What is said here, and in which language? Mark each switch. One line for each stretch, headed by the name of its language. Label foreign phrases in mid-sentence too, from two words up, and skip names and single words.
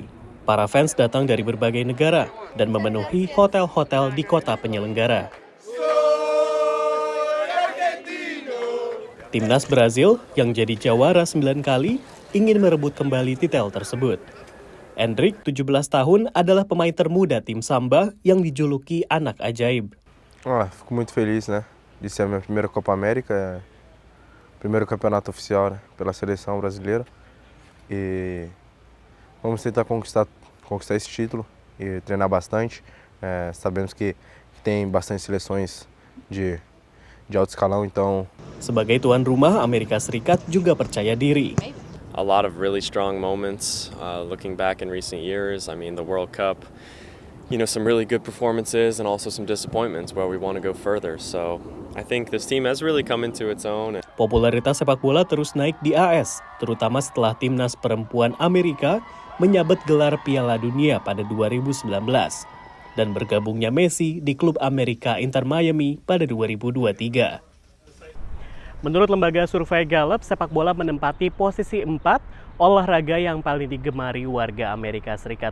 Indonesian: Para fans datang dari berbagai negara dan memenuhi hotel-hotel di kota penyelenggara. Timnas Brazil yang jadi jawara 9 kali ingin merebut kembali titel tersebut. Endrick, 17 tahun, adalah pemain termuda tim Samba yang dijuluki anak ajaib.
Portuguese: Fico muito feliz, né, de ser a minha primeira Copa América, primeiro campeonato oficial, né, pela seleção brasileira. E vamos tentar conquistar esse título e treinar bastante. Sabemos que tem bastante seleções de alto escalão, então.
Indonesian: Sebagai tuan rumah, Amerika Serikat juga percaya diri.
English: A lot of really strong moments looking back in recent years. I mean, the World Cup, some really good performances and also some disappointments where we want to go further. So I think this team has really come into its own.
Indonesian: Popularitas sepak bola terus naik di AS, terutama setelah timnas perempuan Amerika menyabet gelar Piala Dunia pada 2019 dan bergabungnya Messi di klub Amerika Inter Miami pada 2023. Menurut lembaga survei Gallup, sepak bola menempati posisi 4 olahraga yang paling digemari warga Amerika Serikat.